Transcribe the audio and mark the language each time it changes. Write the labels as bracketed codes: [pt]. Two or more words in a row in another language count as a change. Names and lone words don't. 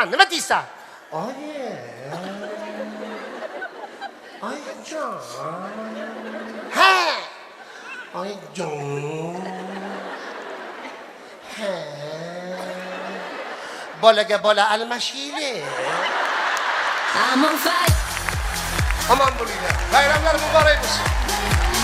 [uz] Nima deysan?" "Oyi. Oyijon. Ha. Oyijon. Ha. Bolaga bola almashaylik. [en] I'm on fire. [uz] Aman bo'linglar. Bayramlar muborak bo'lsin.